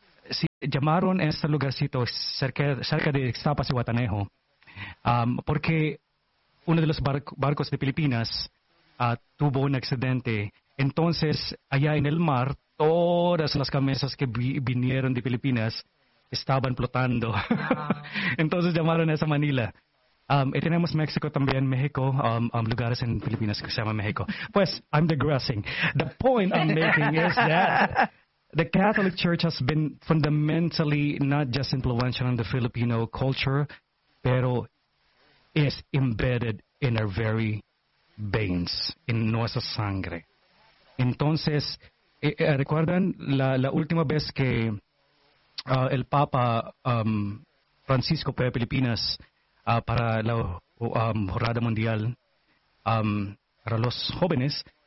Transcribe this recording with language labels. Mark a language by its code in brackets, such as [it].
[es] Si llamaron a ese lugarcito cerca de Ixtapas y Guatanejo, porque uno de los barcos de Filipinas tuvo un accidente. Entonces, allá en el mar, todas las camisas que vinieron de Filipinas estaban flotando. Entonces llamaron a esa Manila. Y tenemos México también, México, lugares en Filipinas que se llama México. [en] Pues, I'm digressing. The point I'm making is that the Catholic Church has been fundamentally not just influential in the Filipino culture, pero is embedded in our very veins, in [es] nuestra sangre. Entonces, ¿recuerdan la última vez que el Papa Francisco fue a Filipinas para la Jornada Mundial para los jóvenes?